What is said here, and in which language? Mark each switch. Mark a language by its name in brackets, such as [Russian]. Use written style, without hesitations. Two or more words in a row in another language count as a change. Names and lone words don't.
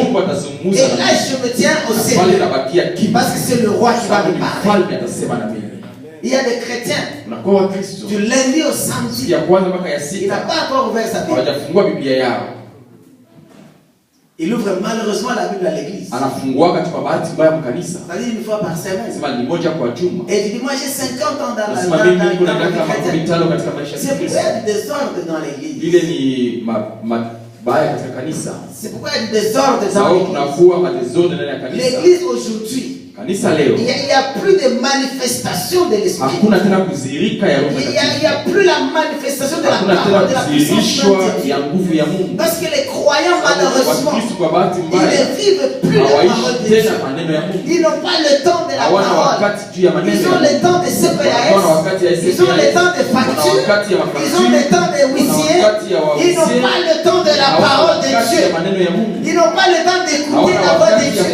[French] Et là je me tiens au sérieux. Parce que c'est le roi qui va me parler. Il y a des chrétiens, du lundi au samedi, il n'a pas encore ouvert sa Bible. Il ouvre malheureusement la Bible à l'église. [Swahili] Anafunguaka tu kwa bahati mbaya mkanisa. [French] C'est-à-dire une fois par semaine. [Swahili] Sema ni moja kwa juma. [French] Et tu dis moi j'ai 50 ans dans la [Swahili] Sema mimi niko na miaka 15 katika maisha ya Kristo. [French] C'est pourquoi il y a du désordre dans l'église. [Swahili] Ile ni mabaya katika kanisa. [French] C'est pourquoi il y a du désordre dans l'église. [Swahili] Tunakuwa madesordre ndani ya kanisa. [French] L'église aujourd'hui. [Swahili] Kanisa leo. [French] Il y a plus de manifestation de l'esprit. [Swahili] Hakuna tena kuzirika ya Roho Mtakatifu. [French] Il y a plus la manifestation de la parole de la puissance [Swahili] ya nguvu ya Mungu. [French] Parce que les croyants malheureusement ils ne vivent plus la parole de Dieu. Ils n'ont pas le temps de la parole. Ils ont le temps de CPAS. Ils ont le temps de facture. Ils ont le temps de huissier. Ils n'ont pas le temps de la parole de Dieu. Ils n'ont pas le temps d'écouter la voix de Dieu.